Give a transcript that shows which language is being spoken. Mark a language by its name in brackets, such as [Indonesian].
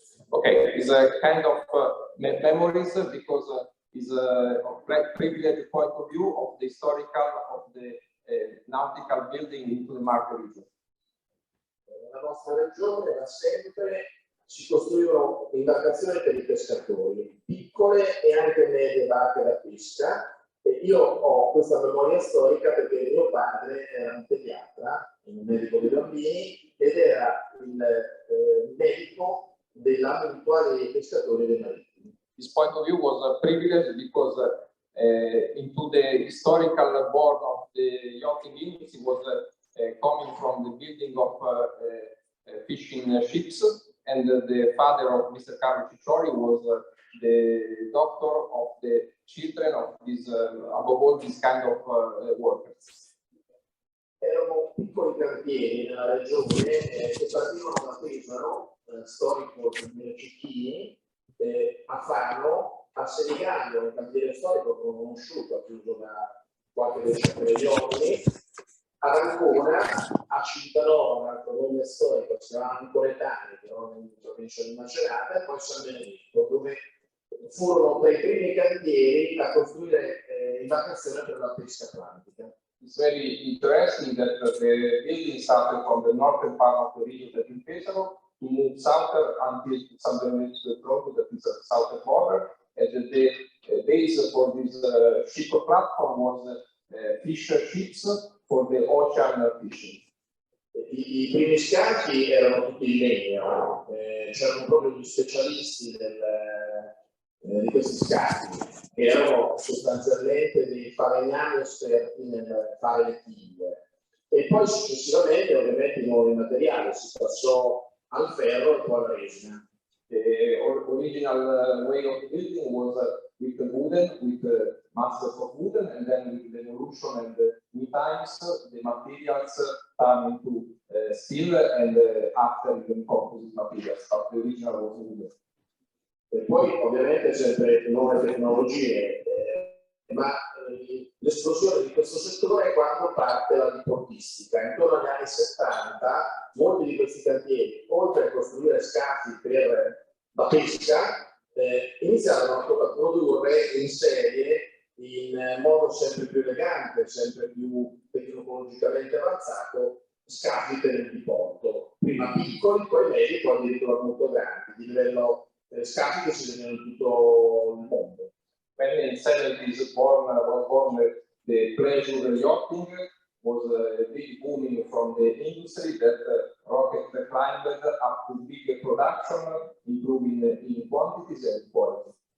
[English] Okay, it's a kind of memories because it's a privileged point of view of the historical of the nautical building into the Marche region. [Italian] Nella nostra regione da sempre si costruivano imbarcazioni per i pescatori, piccole e anche medie barche da pesca. E io ho questa memoria storica perché mio padre era un pediatra, un medico dei bambini, ed era il medico della mutua dei pescatori dei marittimi. [English] This point of view was a privilege because into the historical born of the yachting industry was coming from the building of fishing ships, and the father of Mr. Carlo Ciccioli was the doctor of the children of this, above all, this kind of workers. [Italian] Erano piccoli cantieri nella regione che partivano da Pesaro, storico di Cecchini, a Fano, a Senigallo, un cantiere storico conosciuto, chiuso da qualche decina di anni, ad Ancona, a Cintanova, un altro nome storico, si chiama Ancoletani, che non è in provincia di Macerata, e poi San Benedetto, dove furono tra i primi cantieri a costruire imbarcazioni per la pesca atlantica. [English] It's very interesting that the building started from the northern part of the region that in Pesaro to move southern until San Benedetto, that is the southern border, and the base for this ship platform was fish ships for the ocean fishing. [Italian] I primi scacchi erano tutti in legno, c'erano proprio gli specialisti di questi scacchi, che erano sostanzialmente dei falegnami esperti nel fare le tigre. E poi successivamente ovviamente i nuovi materiali, si passò al ferro e poi alla resina. [English] The original way of building was with the wooden, with the masters of wooden, and then with the evolution and the new times, the materials turn into steel and after the composite materials, but the original was wooden. [Italian] E poi ovviamente sempre nuove tecnologie, ma l'esplosione di questo settore è quando parte la diportistica. Intorno agli anni 70 molti di questi cantieri, oltre a costruire scafi per la pesca, iniziarono a produrre in serie in modo sempre più elegante, sempre più tecnologicamente avanzato, scafi per il diporto. Prima piccoli, poi medi, poi addirittura molto grandi, di livello scafi che si vedono in tutto il mondo. [English] When in the 70s was born the pleasure yachting, was a big booming from the industry that rocket climbed up to big production, improving in quantities and quality.